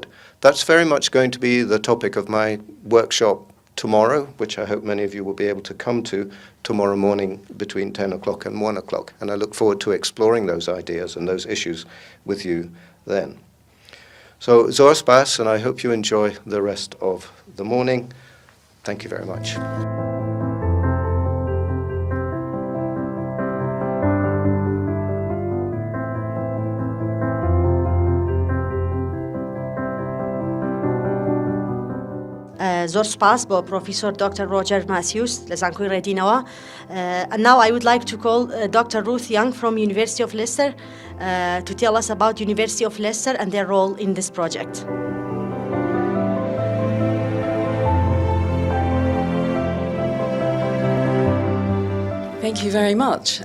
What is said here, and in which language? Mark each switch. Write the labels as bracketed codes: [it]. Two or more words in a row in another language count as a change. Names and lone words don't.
[en] That's very much going to be the topic of my workshop tomorrow, which I hope many of you will be able to come to tomorrow morning between 10 o'clock and 1 o'clock. And I look forward to exploring those ideas and those issues with you then. So, [ckb] زۆر سپاس, [en] and I hope you enjoy the rest of the morning. Thank you very much. [ckb] زۆر سپاس بۆ پرۆفیسۆر دکتۆر ڕۆجەر ماسیوس لە زانکۆی ڕێدینەوە. [en] And now I would like to call Dr. Ruth Young from University of Leicester to tell us about University of Leicester and their role in this project. Thank you very much.